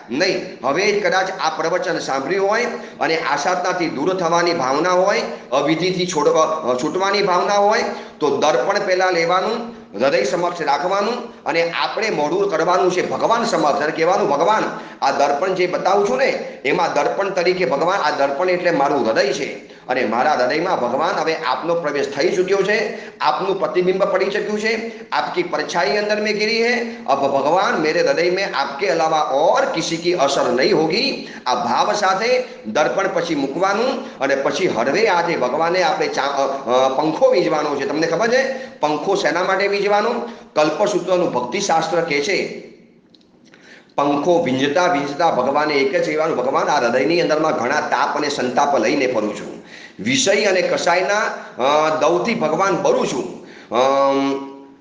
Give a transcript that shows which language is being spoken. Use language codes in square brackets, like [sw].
[gu] નહીં, હવે કદાચ આ પ્રવચન સાંભળ્યું હોય અને આશાતાથી દૂર થવાની ભાવના હોય, અવિધિથી છૂટવાની ભાવના હોય, તો દર્પણ પહેલાં લેવાનું, હૃદય સમક્ષ રાખવાનું, અને આપણે મોઢું કરવાનું છે ભગવાન સમક્ષ અને કહેવાનું ભગવાન આ દર્પણ જે બતાવું છું ને એમાં દર્પણ તરીકે ભગવાન આ દર્પણ એટલે મારું હૃદય છે, અને મારા હૃદયમાં ભગવાન હવે આપનો પ્રવેશ થઈ ચૂક્યો છે, આપનું પ્રતિબિંબ પડી ચુક્યું છે, [hi] आपकी परछाई अंदर में गिरी है. अब भगवान मेरे हृदय में आपके अलावा और किसी की असर नहीं होगी. [gu] આ ભાવ સાથે દર્પણ પછી મૂકવાનું અને પછી હળવે હાથે ભગવાનને આપણે પંખો વીંજવાનો છે. તમને ખબર છે પંખો શેના માટે વીંજવાનો? કલ્પસૂત્રનું ભક્તિશાસ્ત્ર કહે છે પંખો વીંજતા વીંજતા ભગવાને એક જ કહેવાનું, ભગવાન આ હૃદયની અંદરમાં ઘણા તાપ અને સંતાપ લઈને ફરું છું, વિષય અને કસાયના દવથી ભગવાન બરું છું.